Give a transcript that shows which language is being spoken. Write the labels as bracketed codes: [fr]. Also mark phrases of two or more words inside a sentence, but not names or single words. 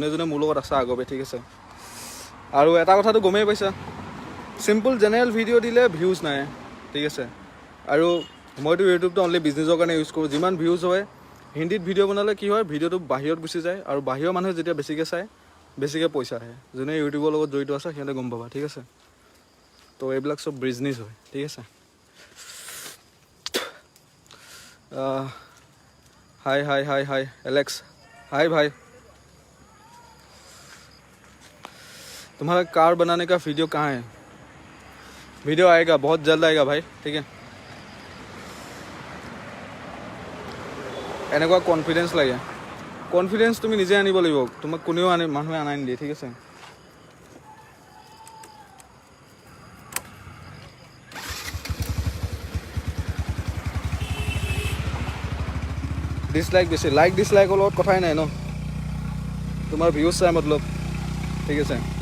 [as] যোনে মোৰ লগত আছে আগতে ঠিক আছে আৰু এটা কথাটো গমেই পাইছা [en] simple general video' [as] দিলে ভিউজ নাই ঠিক আছে আৰু মইতো ইউটিউবটো অনলি বিজনেছৰ কাৰণে ইউজ কৰোঁ যিমান ভিউজ হয় হিন্দীত ভিডিঅ' বনালে কি হয় ভিডিঅ'টো বাহিৰত গুচি যায় আৰু বাহিৰৰ মানুহে যেতিয়া বেছিকৈ চায় বেছিকৈ পইচা আহে যোনে ইউটিউবৰ লগত জড়িত আছে সিহঁতে গম পাবা ঠিক আছে তো এইবিলাক চব বিজনেছ হয় ঠিক আছে [hi] हाय हाय हाय हाय एलेक्स हाय भाई तुम्हारा कार बनाने का वीडियो कहाँ है वीडियो आएगा बहुत जल्द आएगा भाई ठीक है [as] এনেকুৱা কনফিডেন্স লাগে কনফিডেন্স তুমি নিজে আনিব লাগিব তোমাক কোনেও মানুহে আনাই নিদিয়ে ঠিক আছে ডিসলাইক বেছি লাইক ডিসলাইকৰ লগত কথাই নাই ন তোমাৰ ভিউজ চাই মতলব ঠিক আছে